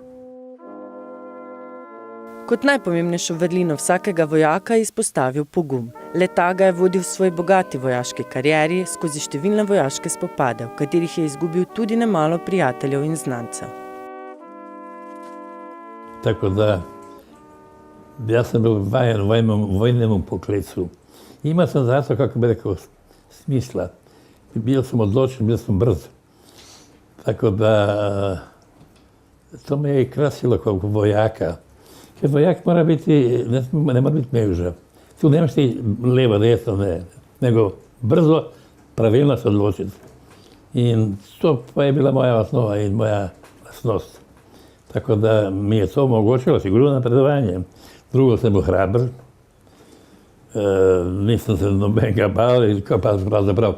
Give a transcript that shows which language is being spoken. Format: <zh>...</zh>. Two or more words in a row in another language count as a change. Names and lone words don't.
<sl>Kot najpomembnejšo vrlino vsakega vojaka je izpostavil pogum. Le-ta ga je vodil v svoj bogati vojaški karieri skozi številne vojaške spopade, v katerih je izgubil tudi nemalo prijateljev in znancev. Tako da, jaz sem bil vajen vojnemu poklicu.</sl> <hr>Imao sam zato, kako bi rekao, smisla. Bio sam odločen, bio sam brz. Tako da, to me je i krasilo kao vojaka. Jer vojak mora biti, ne mora biti mevža. Tu nemaš ti levo, desno, ne. Nego brzo,</hr> <sl>pravilno se odločiti. In to pa je bila moja osnova in moja lasnost. Tako da mi je to omogočilo sigurno napredovanje. Drugo, sam bil hrabar.</sl> <hr>Nisam se</hr> <sl>nobenega bal, kao pa pravzaprav.</sl>